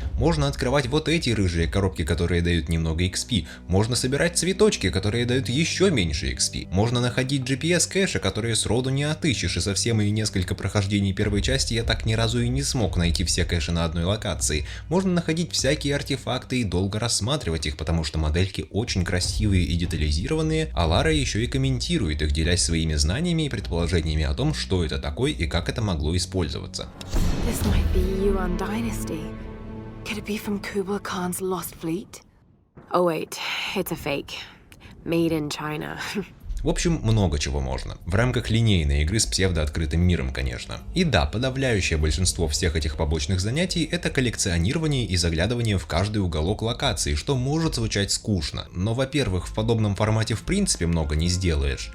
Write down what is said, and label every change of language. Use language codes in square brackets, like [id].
[ru] Можно открывать вот эти рыжие коробки, которые дают немного XP, можно собирать цветочки, которые дают еще меньше XP, можно находить GPS кэши, которые сроду не отыщешь, и со все мои несколько прохождений первой части я так ни разу и не смог найти все кэши на одной локации. Можно находить всякие артефакты и долго рассматривать их, потому что модельки очень красивые и детализированные, а Лара еще и комментирует их, делясь своими знаниями и предположениями о том, что это такое и как это могло использоваться. [en] This might be Yuan Dynasty. Could it be from Kublai Khan's lost fleet? Oh wait, it's a fake. Made in China. [ru] В общем, много чего можно. В рамках линейной игры с псевдооткрытым миром, конечно. И да, подавляющее большинство всех этих побочных занятий — это коллекционирование и заглядывание в каждый уголок локации, что может звучать скучно. Но, во-первых, в подобном формате в принципе много не сделаешь.